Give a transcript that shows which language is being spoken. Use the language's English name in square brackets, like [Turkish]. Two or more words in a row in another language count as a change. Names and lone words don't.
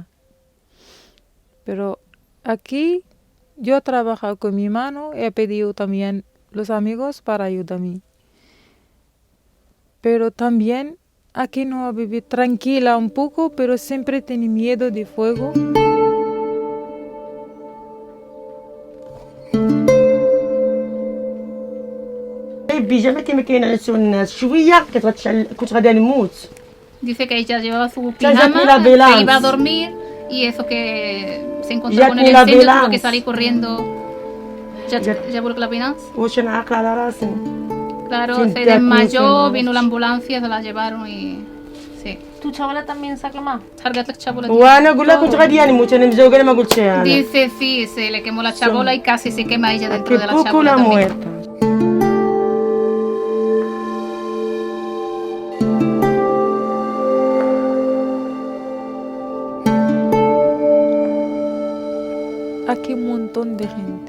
[Spanish] Pero aquí yo he trabajado con mi mano y he pedido también los amigos para ayudarme. Pero también aquí no voy a vivir tranquila un poco, pero siempre tengo miedo de fuego. [Arabic] البيجامة كما كاين على سوق الناس شويه كنت غادي نموت. [Spanish] Dice que ella llevaba su Ya pijama, fui la se ambulancia. iba a dormir y eso que se encontró Ya con fui el la incendio, tuvo que ambulancia. salir corriendo. Ya- Ya por la ambulancia. [Arabic] واش نعقل على راسي. [Spanish] Claro, Sí, se ya desmayó, fui, vino la ambulancia, se la llevaron y... Sí. ¿Tu chabola también se ha quemado? Target la chabola. [Arabic] وانا نقول لها كنت غادي نموت انا مزوقه انا ما قلتش انا. [Spanish] Dice, sí, se le quemó la chabola y casi se quema ella dentro Que de la poco chabola la también. muerta. Aquí un montón de gente.